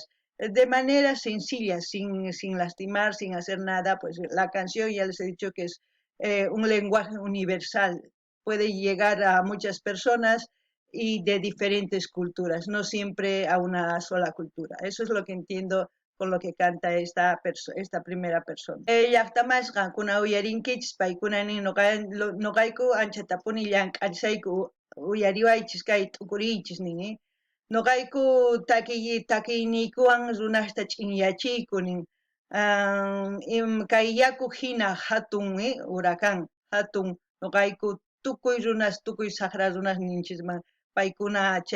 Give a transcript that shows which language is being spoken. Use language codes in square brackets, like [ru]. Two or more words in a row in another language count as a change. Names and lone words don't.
[es] De manera sencilla, sin lastimar, sin hacer nada, pues la canción ya les he dicho que es un lenguaje universal, puede llegar a muchas personas y de diferentes culturas, no siempre a una sola cultura. Eso es lo que entiendo con lo que canta esta primera persona. [qu] Llaqtamasqa kuna uyarinkichis paykunani noqayku anchatapuni llank'arisayku uyariwaychis kay t'ukuriychis nin. Noqayku takiyniykuwan runasta ch'inyachiyku nin. Kay yaku hina hatun huracán, hatun noqayku tukuy runas, tukuy saqra runas ninchisman paykuna chay